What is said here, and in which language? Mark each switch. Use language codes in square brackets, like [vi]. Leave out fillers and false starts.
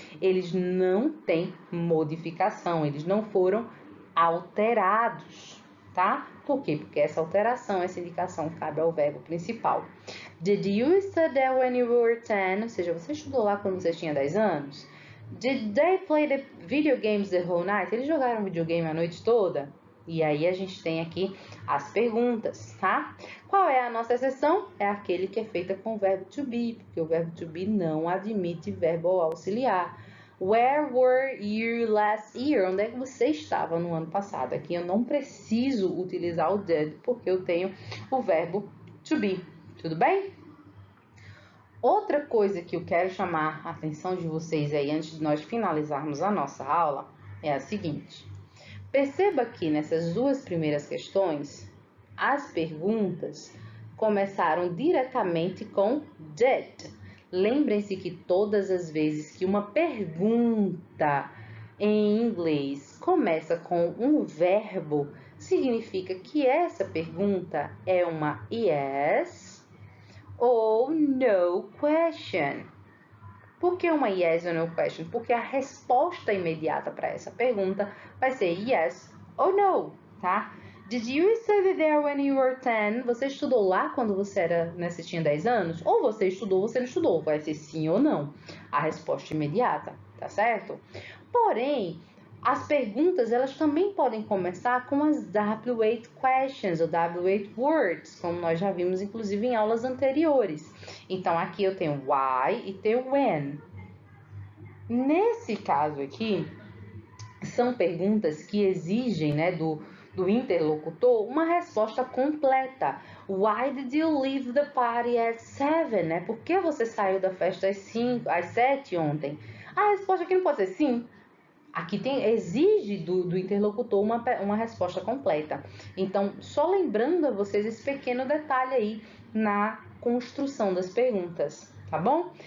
[pt] Eles não têm modificação, eles não foram alterados, tá? Por quê? Porque essa alteração, essa indicação cabe ao verbo principal. [en] Did you study when you were 10? [pt] Ou seja, você estudou lá quando você tinha 10 anos? [en] Did they play the video games the whole night? [pt] Eles jogaram videogame a noite toda? E aí a gente tem aqui as perguntas, tá? Qual é a nossa exceção? É aquele que é feita com o verbo to be, porque o verbo to be não admite verbo auxiliar. [en] Where were you last year? [pt] Onde é que você estava no ano passado? Aqui eu não preciso utilizar o did, porque eu tenho o verbo to be. Tudo bem? Outra coisa que eu quero chamar a atenção de vocês aí antes de nós finalizarmos a nossa aula é a seguinte. Perceba que nessas duas primeiras questões, as perguntas começaram diretamente com did. Lembrem-se que todas as vezes que uma pergunta em inglês começa com um verbo, significa que essa pergunta é uma yes ou no question. Por que uma yes or no question? Porque a resposta imediata para essa pergunta vai ser yes ou no, tá? [en] Did you study there when you were 10? [pt] Você estudou lá quando você tinha 10 anos? Ou você estudou ou você não estudou? Vai ser sim ou não. A resposta imediata, tá certo? Porém, as perguntas, elas também podem começar com as W8 questions, ou W8 words, como nós já vimos, inclusive, em aulas anteriores. Então, aqui eu tenho why e tenho when. Nesse caso aqui, são perguntas que exigem, né, do interlocutor uma resposta completa. [en] Why did you leave the party at 7? [pt] Né? Por que você saiu da festa às 7 ontem? A resposta aqui não pode ser sim. Aqui exige do interlocutor uma resposta completa. Então, só lembrando a vocês esse pequeno detalhe aí na construção das perguntas, tá bom?